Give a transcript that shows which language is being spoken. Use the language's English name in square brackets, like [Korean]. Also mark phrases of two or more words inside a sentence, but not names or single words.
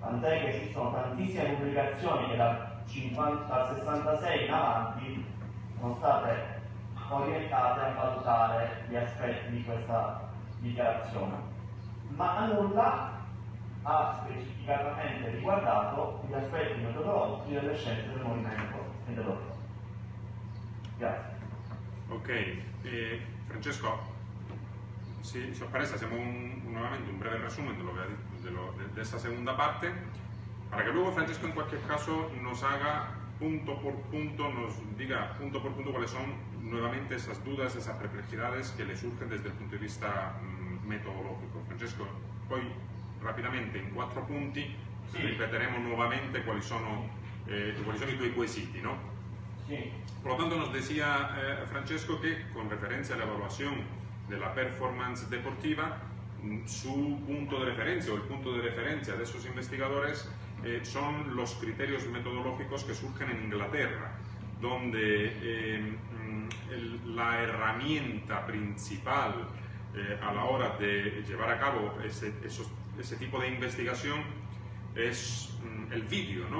[Italian] tant'è che esistono tantissime pubblicazioni che dal 66 in avanti sono state orientate a valutare gli aspetti di questa dichiarazione, ma nulla ha specificatamente riguardato gli aspetti metodologici delle scienze del movimento metodologico. Grazie. [Spanish] Ok, Francesco, si os parece, hacemos nuevamente un breve resumen de lo que ha dicho, de esta segunda parte, para que luego Francesco en cualquier caso nos haga punto por punto, nos diga punto por punto cuáles son nuevamente esas dudas, esas perplejidades que le surgen desde el punto de vista metodológico. [Italian] Francesco, poi rapidamente in 4 punti ripeteremo nuovamente quali sono i tuoi quesiti, [Spanish] ¿no? Sí. Por lo tanto, nos decía Francesco que con referencia a la evaluación de la performance deportiva, su punto de referencia o el punto de referencia de esos investigadores son los criterios metodológicos que surgen en Inglaterra, donde la herramienta principal a la hora de llevar a cabo ese tipo de investigación es el vídeo, ¿no?